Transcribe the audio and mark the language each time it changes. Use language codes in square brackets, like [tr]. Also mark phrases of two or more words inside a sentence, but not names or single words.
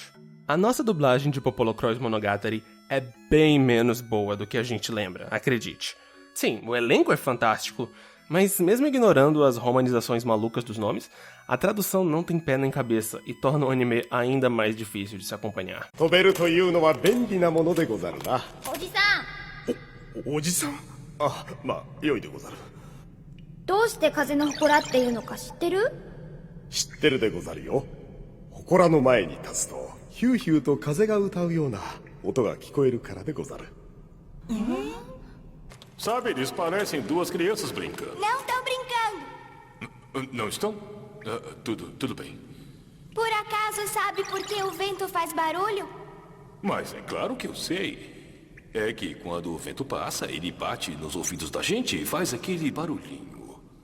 [pt] A nossa dublagem de Popolocrois Monogatari é bem menos boa do que a gente lembra, acredite. Sim, o elenco é fantástico, mas mesmo ignorando as romanizações malucas dos nomes, a tradução não tem pé nem cabeça e torna o anime ainda mais difícil de se acompanhar. [ja] 飛べるというのは便利なものでござるな。おじさん、おじさん？あ、まあ、良いでござる。どうして風の祠っていうのか知ってる？知ってるでござるよ。祠の前に立つと、ヒューヒューと風が歌うような音が聞こえるからでござる。 [pt] Sabe, eles parecem duas crianças brincando. Não estão brincando. Não estão? Tudo bem. Por acaso sabe por que o vento faz barulho? Mas é claro que eu sei. É que quando o vento passa, ele bate nos ouvidos da gente e faz aquele barulhinho.